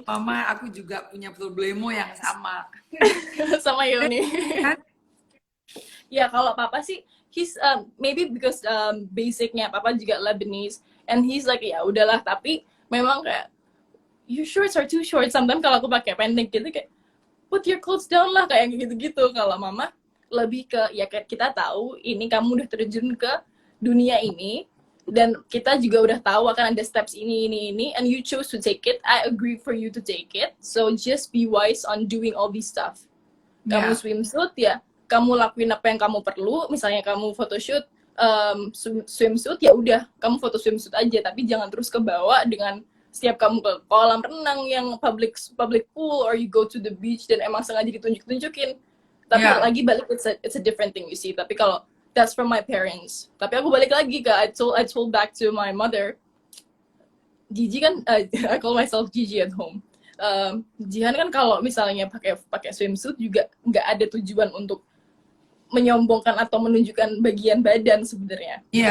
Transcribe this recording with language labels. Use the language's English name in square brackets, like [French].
[Indonesian] Mama aku juga punya problemo yang sama. Sama Yoni. Ya kalau papa sih [English] he's maybe because [Indonesian] basicnya papa juga Lebanese [English] and he's like [Indonesian] ya udahlah, tapi memang kayak [English] your shorts are too short. [Indonesian] Sometimes kalau aku pakai pendek gitu kayak [English] put your clothes down [Indonesian] lah kayak gitu-gitu. Kalau mama lebih ke ya kayak kita tahu ini kamu udah terjun ke dunia ini. Dan kita juga udah tahu akan ada steps ini, [English] and you chose to take it. I agree for you to take it. So just be wise on doing all these stuff. [Indonesian] Kamu swimsuit ya, kamu lakuin apa yang kamu perlu. Misalnya kamu photoshoot swimsuit ya udah, kamu foto swimsuit aja. Tapi jangan terus kebawa dengan setiap kamu ke kolam renang yang public pool, [English] or you go to the beach [Indonesian] dan emang sengaja ditunjukin. Tapi lagi balik [English] it's a different thing you see. [Indonesian] Tapi kalau [English] that's from my parents. [Indonesian] Tapi aku balik lagi ke [English] I told back to my mother. Gigi kan I call myself Gigi at home. [Indonesian] Jihan kan kalau misalnya pakai swimsuit juga nggak ada tujuan untuk menyombongkan atau menunjukkan bagian badan sebenarnya.